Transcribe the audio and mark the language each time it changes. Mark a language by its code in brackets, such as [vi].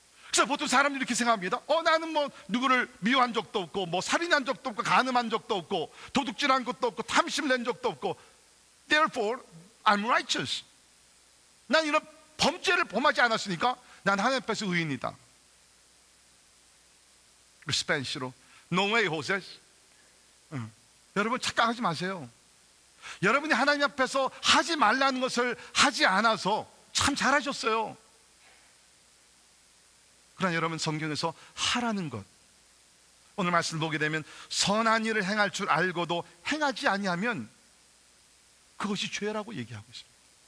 [ko] 그래서 보통 사람들이 이렇게 생각합니다. 나는 뭐 누구를 미워한 적도 없고, 뭐 살인한 적도 없고, 간음한 적도 없고, 도둑질한 것도 없고, 탐심 낸 적도 없고, [en] Therefore I'm righteous. [ko] 난 이런 범죄를 범하지 않았으니까 난 하나님 앞에서 의인이다. 스페인시로 [en] No way, Jose. [ko] 여러분 착각하지 마세요. 여러분이 하나님 앞에서 하지 말라는 것을 하지 않아서 참 잘하셨어요. 그러나 여러분, 성경에서 하라는 것, 오늘 말씀을 보게 되면 선한 일을 행할 줄 알고도 행하지 아니하면 그것이 죄라고 얘기하고 있습니다.